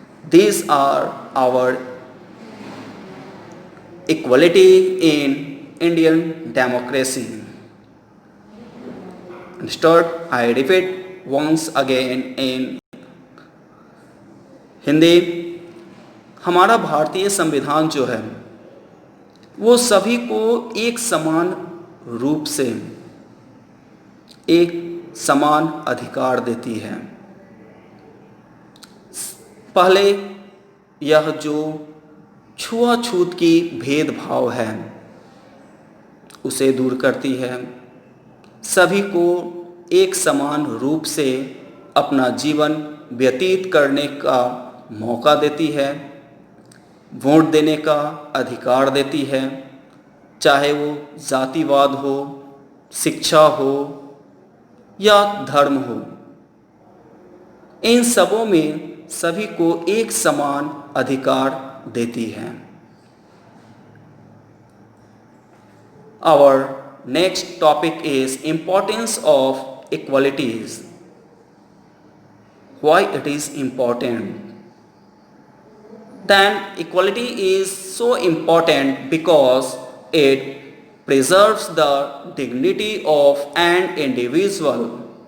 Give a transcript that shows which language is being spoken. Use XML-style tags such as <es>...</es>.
<en>These are our equality in Indian democracy. Instead, I repeat once again in Hindi.</en> <hi>हमारा भारतीय संविधान जो है वो सभी को एक समान रूप से एक समान अधिकार देती है. पहले यह जो छुआछूत की भेदभाव है उसे दूर करती है. सभी को एक समान रूप से अपना जीवन व्यतीत करने का मौका देती है, वोट देने का अधिकार देती है, चाहे वो जातिवाद हो, शिक्षा हो या धर्म हो. इन सबों में सभी को एक समान अधिकार देती है.</hi> <en>Our next topic is importance of equalities. Why it is important? Then equality is so important because it preserves the dignity of an individual.</en>